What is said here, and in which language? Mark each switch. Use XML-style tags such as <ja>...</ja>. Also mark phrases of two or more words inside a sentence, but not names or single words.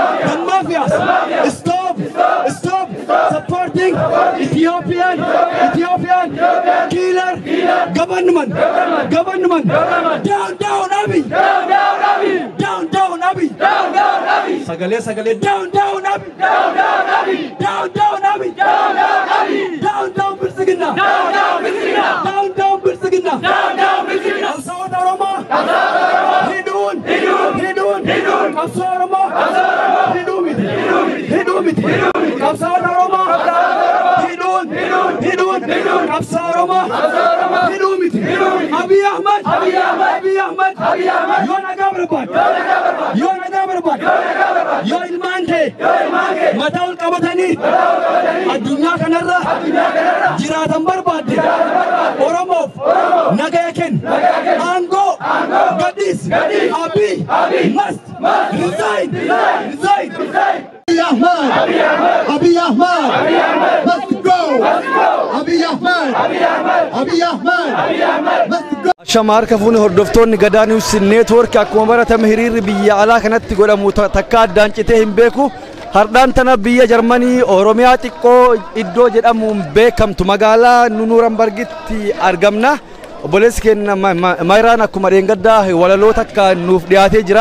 <en>Stop supporting Ethiopian killer government. Down, Abi. Sagale, down, Abi. Down,</en> <om>Bilxiginnaa. Down, Bilxiginnaa. Kamsaawwan Oromoo. Hidhuun. Kamsaawwan Oromoo. Hidhuu miti. Kamsaawwan Oromoo. Hidhuun. Kamsaawwan Oromoo. Hidhuu miti. Abi Ahmad. Yoo nagaa barbaadu. Yoo ilmaan kee mataa ol qabatanii addunyaa kanarra jiraatan barbaadde Oromoof nagaa kennu. Aangoo gadhiis.</om> <en>Abi must resign. Abiy Ahmed must go. Abiy Ahmed must go.</en> <om>Shamar kafuun hordoftoonni Gadaa News Network akkuma baratame hiriirri biyya alaa kanatti godhamu takka addaan citee hin beeku. Hardaan tana biyya Jarmanii Oromiyaa xiqqoo iddoo jedhamuun beekamtu magaalaa Nurembergitti argamna. Obboleessi keenya Mayraan akkuma dheengaddaa walaloo takka nuuf dhiyaatee jira.</om>